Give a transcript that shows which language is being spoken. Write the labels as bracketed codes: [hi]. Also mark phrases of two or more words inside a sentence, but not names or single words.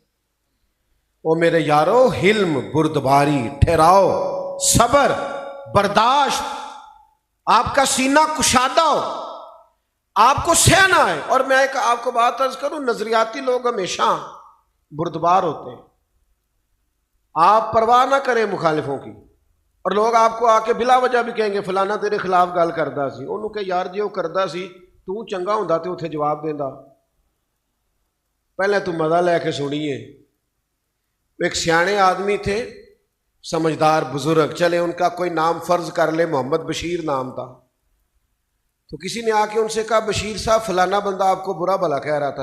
[ur] او میرے یارو، حلم، بردباری، ٹھہراؤ، صبر، برداشت، آپ کا سینہ کشادہ ہو، آپ کو سہنا ہے. اور میں ایک آپ کو بات عرض کروں، نظریاتی لوگ ہمیشہ بردبار ہوتے ہیں. آپ پرواہ نہ کریں مخالفوں کی، اور لوگ آپ کو آ کے بلا وجہ بھی کہیں گے [pa] فلانا تیرے خلاف گل کردا سی. انہوں کہ یار جی وہ کردا سی تو چنگا ہوندا تے اتنے جواب دیندا. [ur] پہلے تو مزہ لے کے سنیے. ایک سیانے آدمی تھے، سمجھدار بزرگ، چلے ان کا کوئی نام فرض کر لے، محمد بشیر نام تھا. تو کسی نے آ کے ان سے کہا بشیر صاحب فلانا بندہ آپ کو برا بھلا کہہ رہا تھا.